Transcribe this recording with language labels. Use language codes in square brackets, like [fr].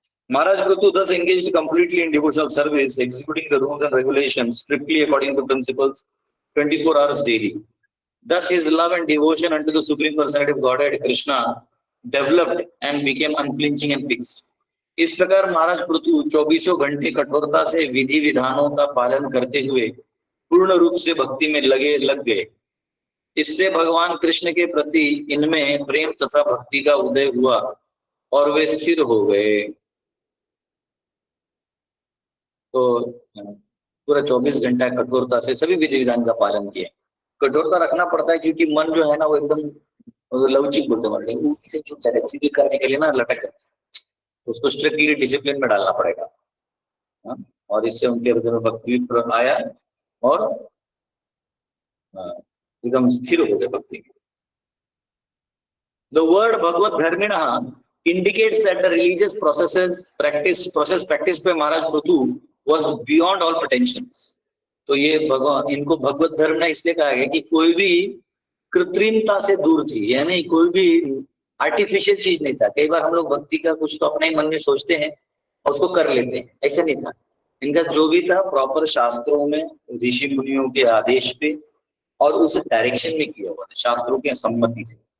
[en] Maharaj Prithu thus engaged completely in devotional service, executing the rules and regulations strictly according to principles 24 hours daily. Thus his love and devotion unto the Supreme Personality of Godhead, Krishna, developed and became unflinching and fixed. [hi] इस प्रकार महाराज पृथु 24 घंटे कठोरता से विधि विधानों का पालन करते हुए पूर्ण रूप से भक्ति में लग गए। इससे भगवान कृष्ण के प्रति इनमें प्रेम तथा भक्ति का उदय हुआ और वे स्थिर हो गए। तो पूरा 24 घंटा कठोरता से सभी विधि विधान का पालन किया। कठोरता रखना पड़ता है क्योंकि मन जो है ना वो एकदम लवचिक बोलते हैं, वो इसे चुप जाए चीजें करने के लिए ना लटक जाता है, तो उसको स्ट्रिक्टली डिसिप्लिन में डालना पड़ेगा। और इससे उनके हृदय में भक्ति आया और एकदम स्थिर हो गए भक्ति में। [en] The word भगवत धर्मिणः indicates that the religious process practiced by Maharaj Prithu was beyond all pretensions. [hi] तो ये भगवान इनको भगवत धर्म ने इसलिए कहा गया कि कोई भी कृत्रिमता से दूर थी, यानी कोई भी आर्टिफिशियल चीज नहीं था। कई बार हम लोग भक्ति का कुछ तो अपने ही मन में सोचते हैं और उसको कर लेते हैं, ऐसा नहीं था। इनका जो भी था प्रॉपर शास्त्रों में ऋषि मुनियों के आदेश पे और उस डायरेक्शन में किया हुआ था, शास्त्रों की सम्मति से।